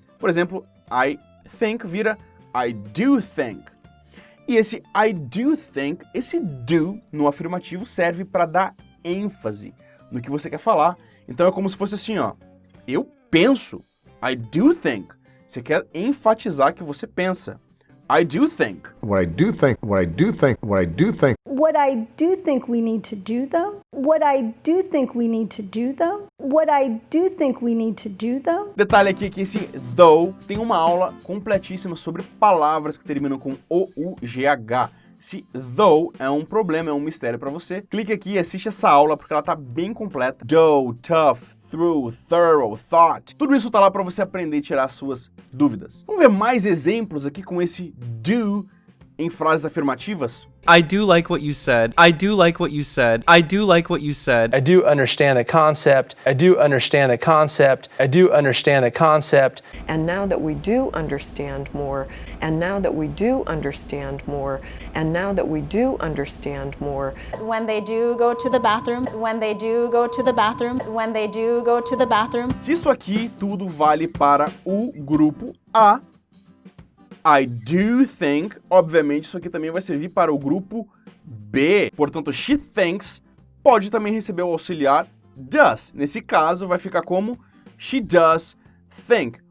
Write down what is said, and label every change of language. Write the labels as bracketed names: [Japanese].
[Portuguese] Por exemplo, I think vira I do think. E esse I do think, esse do no afirmativo serve para dar ênfase no que você quer falar. Então é como se fosse assim, ó. Eu penso. I do think. Você quer enfatizar que você pensa. [English] I do think. What I do think, what I do think, what I do think. What I do think we need to do, though. What I do think we need to do, though. What I do think we need to do, though. [Portuguese] Detalhe aqui que esse though tem uma aula completíssima sobre palavras que terminam com O-U-G-H. Se though é um problema, é um mistério para você, clique aqui e assiste essa aula porque ela tá bem completa. [English] Though, tough, through, thorough, thought. [Portuguese] Tudo isso tá lá para você aprender e tirar as suas dúvidas. Vamos ver mais exemplos aqui com esse do em frases afirmativas? [English] I do like what you said. I do like what you said. I do like what you said. I do understand the concept. I do understand the concept. I do understand the concept. And now that we do understand more, and now that we do understand more, and now that we do understand more. When they do go to the bathroom, when they do go to the bathroom, when they do go to the bathroom. [Portuguese] Se isso aqui tudo vale para o grupo A, I do think, obviamente isso aqui também vai servir para o grupo B. Portanto, she thinks pode também receber o auxiliar does. Nesse caso, vai ficar como she does think.